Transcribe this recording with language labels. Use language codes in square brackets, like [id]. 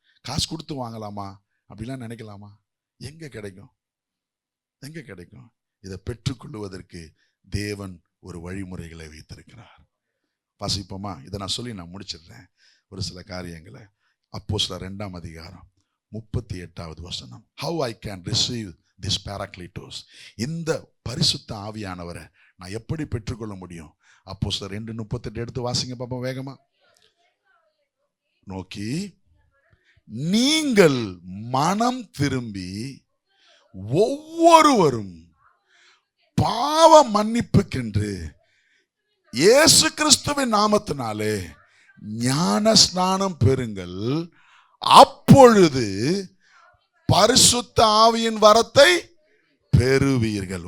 [ta] காசு கொடுத்து வாங்கலாமா? அப்படிலாம் நினைக்கலாமா? எங்க கிடைக்கும்? எங்க கிடைக்கும்? இதை பெற்றுக்கொள்வதற்கு தேவன் ஒரு வழிமுறைகளை வைத்திருக்கிறார். வாசிப்போமா? இதை நான் சொல்லி நான் முடிச்சிடுறேன் ஒரு சில காரியங்களை. அப்போஸ்தலர் 2ஆம் அதிகாரம் 38வது வசனம். [en] How I can receive this Paracletos. [ta] இந்த பரிசுத்த ஆவியானவரை நான் எப்படி பெற்றுக்கொள்ள முடியும்? அப்போஸ்தலர் 2:38 எடுத்து வாசிங்க பாப்போம் வேகமா. நோக்கி, நீங்கள் மனம் திரும்பி ஒவ்வொருவரும் பாவ மன்னிப்புக்கென்று இயேசு கிறிஸ்துவின் நாமத்தினாலே ஞான ஸ்நானம் பெறுங்கள், அப்பொழுது பரிசுத்த ஆவியின் வரத்தை பெறுவீர்கள்.